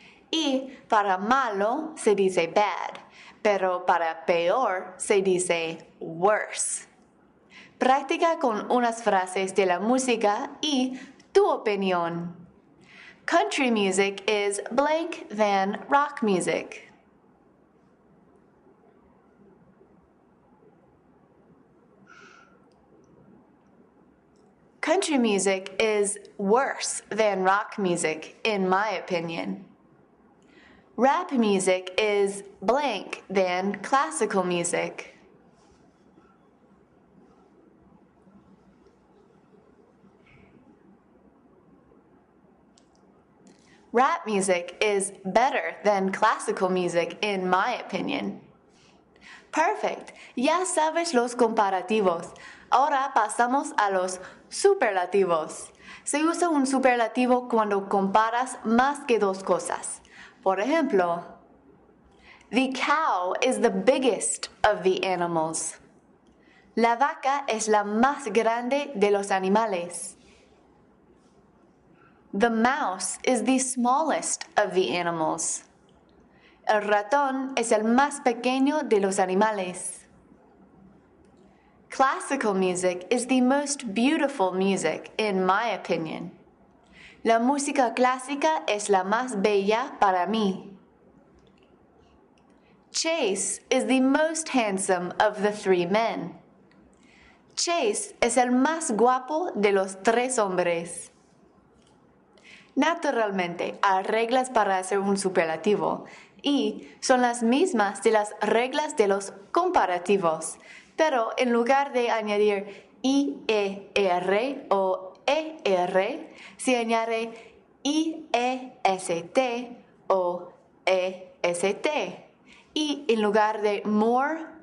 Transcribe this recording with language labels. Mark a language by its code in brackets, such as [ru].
[es] Y para malo se dice bad, pero para peor se dice worse. Practica con unas frases de la música y tu opinión. [en] Country music is blank than rock music. Country music is worse than rock music, in my opinion. Rap music is blank than classical music. Rap music is better than classical music, in my opinion. Perfect. [es] Ya sabes los comparativos. Ahora pasamos a los superlativos. Se usa un superlativo cuando comparas más que 2 cosas. Por ejemplo, [en] the cow is the biggest of the animals. [es] La vaca es la más grande de los animales. [en] The mouse is the smallest of the animals. [es] El ratón es el más pequeño de los animales. [en] Classical music is the most beautiful music, in my opinion. [es] La música clásica es la más bella para mí. [en] Chase is the most handsome of the 3 men. [es] Chase es el más guapo de los 3 hombres. Naturalmente, hay reglas para hacer un superlativo y son las mismas de las reglas de los comparativos, pero en lugar de añadir IER o ER, se añade IEST o EST. Y en lugar de more